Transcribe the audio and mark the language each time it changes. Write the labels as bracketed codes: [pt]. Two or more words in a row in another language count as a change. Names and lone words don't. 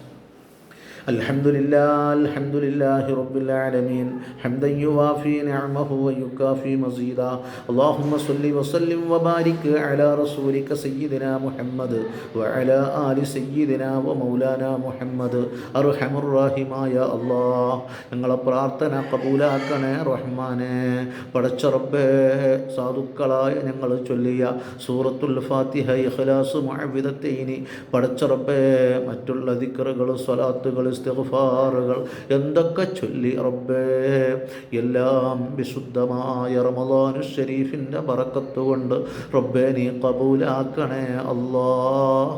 [ar] الحمد لله رب العالمين حمدا يوافي نعمه ويكافي مزيدا. اللهم صل وسلم وبارك على رسولك سيدنا محمد وعلى آل سيدنا ومولانا محمد. [ml] അർഹമ റഹീമായ അല്ലാഹ് ഞങ്ങളെ പ്രാർത്ഥന കബൂലാക്കണേ റഹ്മാനെ. പടച്ച റബ്ബേ, സാധുക്കളായ ഞങ്ങൾ ചൊല്ലിയ സൂറത്തുൽ ഫാത്തിഹ ഇഖ്ലാസ് മുഅവ്വിദത്തൈനി പടച്ച റബ്ബേ, മറ്റുള്ള ദിക്റുകൾ സ്വലാത്തുകൾ ഇസ്തിഗ്ഫാറുകൾ എന്തൊക്കെ ചൊല്ലി റബ്ബേ, എല്ലാം വിശുദ്ധമായ റമളാനു ശരീഫിൻ്റെ ബറക്കത്ത് കൊണ്ട് റബ്ബേ നീ കബൂലാക്കണേ അല്ലാഹ്.